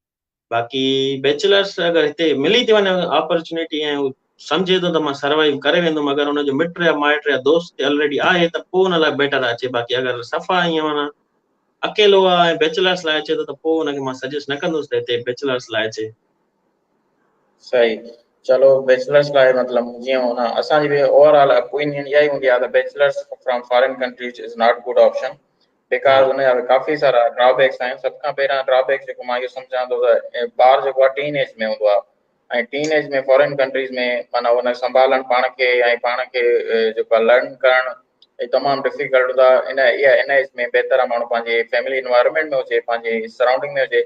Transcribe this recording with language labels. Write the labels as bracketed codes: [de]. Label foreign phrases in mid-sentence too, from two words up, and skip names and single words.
[sd] बाक़ी बैचलर्स अगरि हिते मिली थी वञे अपॉर्चुनिटी ऐं उहो सम्झे थो त मां सर्वाइव करे वेंदुमि, अगरि हुनजो मिट या माइट या दोस्त ऑलरेडी आहे त पोइ हुन लाइ बेटर आहे अचे। बाक़ी अगरि सफ़ा ईअं माना अकेलो आहे ऐं बैचलर्स लाइ अचे थो त पोइ हुनखे मां सजेस्ट न कंदुसि त हिते बैचलर्स लाइ अचे। सही। चलो, बैचलर्स लाइ मतलब जीअं हुन असांजी बि [en] overall opinion [sd] इहा ई हूंदी आहे त [en] bachelors from foreign countries is not good option, [sd] हा बिकॉज़ हुनजा काफ़ी सारा ड्रॉबैक्स आहिनि। सभ खां पहिरियां ड्रॉबैक जेको मां इहो सम्झां थो त ॿार जेको आहे [en] teen age [sd] में हूंदो आहे, ऐं [en] teen age [sd] में [en] foreign countries [sd] में माना हुन संभालणु पाण खे ऐं पाण खे जेको आहे लर्न करणु तमामु डिफिकल्ट हूंदो आहे। इन एज में बहितर आहे माण्हू पंहिंजे [en] family environment [sd] में हुजे, पंहिंजे सराउंडिंग में हुजे।